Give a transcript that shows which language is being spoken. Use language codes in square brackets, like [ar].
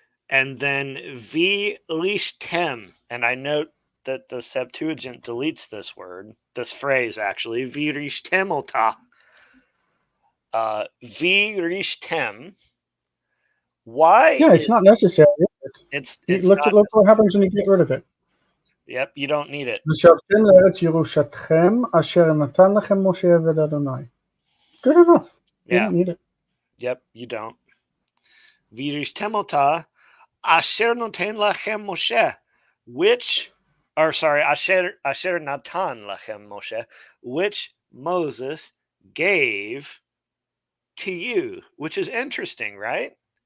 [en] And then v'rishtem, and I note that the Septuagint deletes this phrase actually, v'rishtem ota. V'rishtem. Why? Yeah, it's not necessary. It's look what happens when you get rid of it. Yep, you don't need it. [he] ושבתם לארץ ירושתכם אשר נתן לכם משה עבד אדוני. [en] Good enough. You don't need it. Yep, you don't. v'rishtem ota asher noten lachem Moshe, asher natan lachem Moshe, which Moses gave to you, which is interesting, right?